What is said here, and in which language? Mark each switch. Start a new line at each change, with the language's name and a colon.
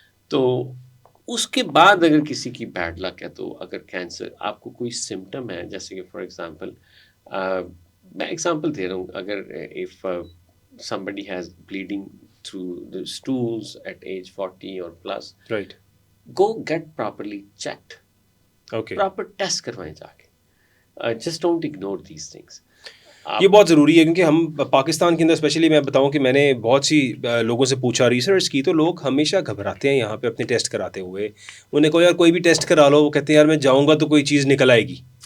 Urdu: تو اس کے بعد اگر کسی کی بیڈ لک ہے تو اگر کینسر آپ کو کوئی سمٹم ہے جیسے کہ فار ایگزامپل میں ایگزامپل دے رہا ہوں اگر if
English: somebody has bleeding through the stools at age 40 or plus, right, go get properly checked. Okay. Proper test
Urdu: کروائیں جا کے.
English: Just don't ignore these things.
Urdu: یہ بہت ضروری ہے کیونکہ ہم پاکستان کے اندر اسپیشلی میں بتاؤں کہ میں نے بہت سی لوگوں سے پوچھا ریسرچ کی تو لوگ ہمیشہ گھبراتے ہیں یہاں پہ اپنے ٹیسٹ کراتے ہوئے. انہیں کو یار کوئی بھی ٹیسٹ کرا لو, وہ کہتے ہیں یار میں جاؤں گا تو کوئی چیز نکل آئے گی.